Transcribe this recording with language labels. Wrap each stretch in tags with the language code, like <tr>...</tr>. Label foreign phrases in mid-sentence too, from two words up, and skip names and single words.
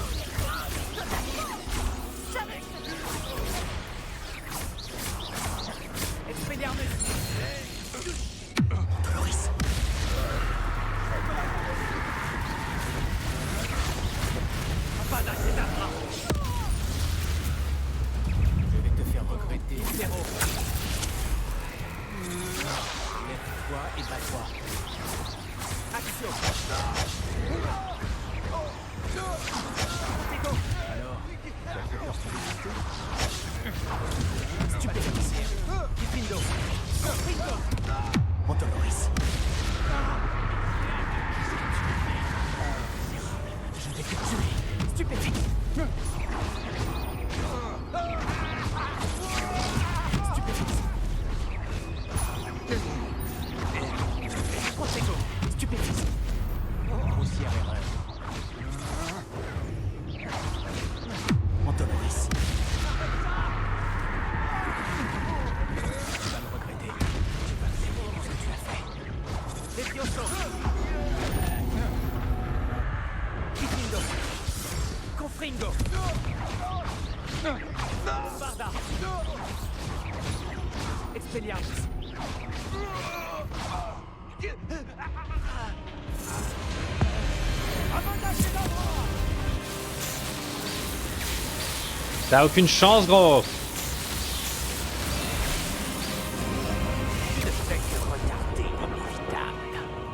<fr>Expelliarmus. Antonoris. Avada Kedavra. Je vais te faire regretter. Impero. Lève-toi et bats-toi. Action. Alors, tu as fait peur pour les Stupéfixe. Kifindo. Montoloris. Je l'ai tué. Stupéfixe. Stupéfixe. Protego. Stupéfixe. Grossière erreur. Montoloris. Tu vas le regretter. Tu vas me payer pour ce que tu as fait. Levioso. Kifindo. Confringo. Barda. Expelliarmus. T'as aucune chance, gros. Ne fait que retarder l'inévitable.</fr>